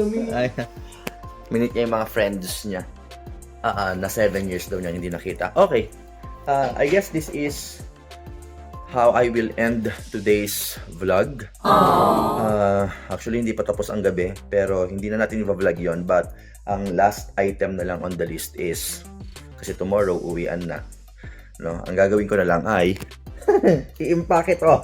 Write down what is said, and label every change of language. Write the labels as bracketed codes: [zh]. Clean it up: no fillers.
[tl] Ay, minute niya yung mga friends niya. Na 7 years daw niya hindi nakita. Okay. [en] I guess this is how I will end today's vlog. [tl] Actually, hindi pa tapos ang gabi. Pero hindi na natin i-vlog yon. But ang last item na lang [en] on the list is, [tl] kasi tomorrow, uwian na. No, ang gagawin ko na lang ay i-impake ito.